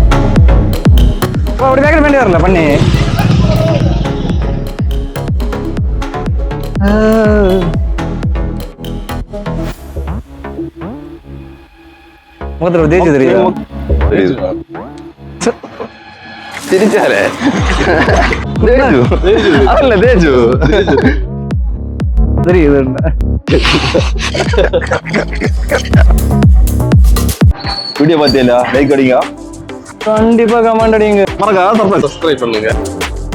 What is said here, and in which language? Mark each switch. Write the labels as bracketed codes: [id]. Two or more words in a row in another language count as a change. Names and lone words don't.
[ta] அப்படி பேக்கெட் பண்ணி வரல பண்ணி முகத்துல தேய்ச்சி தெரியும். [ml] തിരിച്ചാലേ അതല്ല തേച്ചു [ta] தெரியுது. வீடியோ பார்த்தியா லைக் அடிங்க கண்டிப்பா கமெண்ட் அடிங்க. மறக்காம சப்ஸ்கிரைப் பண்ணுங்க.